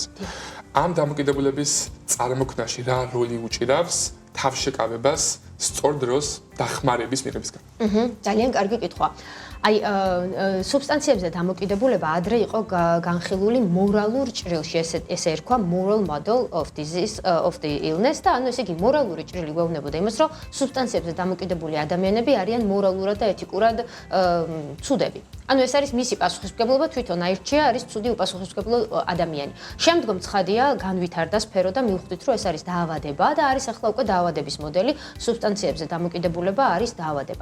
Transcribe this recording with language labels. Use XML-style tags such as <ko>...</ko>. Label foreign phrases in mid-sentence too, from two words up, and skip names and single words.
<ka>ამ დამოკიდებულების წარმოქმნაში რა როლი უჭირავს თავშეკავებას სწორ დროს დახმარების მიღებისგან? ძალიან კარგი კითხვა. აი სუბსტანციებზე დამოკიდებულება ადრე იყო განხილული მორალურ ჭრილში, ესე ერქვა</ka> <en>moral model of disease of the illness</en> <ka>და ანუ ესე იგი მორალური ჭრილი გვეუბნებოდა იმას, რომ სუბსტანციებზე დამოკიდებული ადამიანები არიან მორალურად და ეთიკურად ცუდები. ანუ ეს არის მისი პასუხისმგებლობა, თვითონ აირჩია არის ცუდი უპასუხისმგებლო ადამიანი. შემდგომ ცხადია განვითარდა სფერო და მივხვდით, რომ ეს არის დაავადება და არის ახლა უკვე დაავადების მოდელი, სუბსტანციებზე დამოკიდებულება არის დაავადება.</ka>